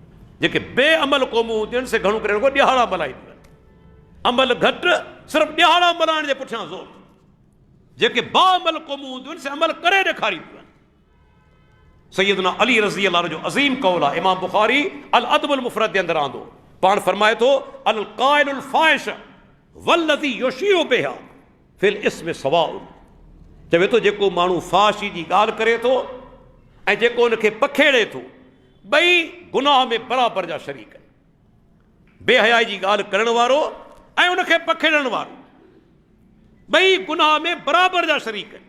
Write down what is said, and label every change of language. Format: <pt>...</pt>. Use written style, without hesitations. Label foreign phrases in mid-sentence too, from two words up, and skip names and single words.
<sd>जेके बेअमल क़ौमूं हूंदियूं आहिनि से घणो करे रुॻो ॾिहाड़ा मल्हाईंदियूं आहिनि। अमल घटि, सिर्फ़ु ॾिहाड़ा मल्हाइण जे पुठियां ज़ोर। जेके बाअमल क़ौमूं हूंदियूं आहिनि से अमल करे ॾेखारींदियूं आहिनि। सैयदना अली</sd> <ar>رضي الله</ar> <sd>जो अज़ीम कौल आहे, इमाम बुखारी अल अदबुल मुफ़रद जे अंदरि आंदो। पाण फरमाए थो,</sd> <ar>القائل الفاحش والذي يشيع بها في الإثم سواء.</ar> <sd>चवे थो, जेको माण्हू फ़ाहिशी जी ॻाल्हि करे थो ऐं जेको हुनखे पखेड़े थो, ॿई गुनाह में बराबरि जा शरीक आहिनि। बेहयाई जी ॻाल्हि करण वारो ऐं हुनखे पखेड़ण वारो, ॿई गुनाह में बराबरि जा शरीक आहिनि।</sd>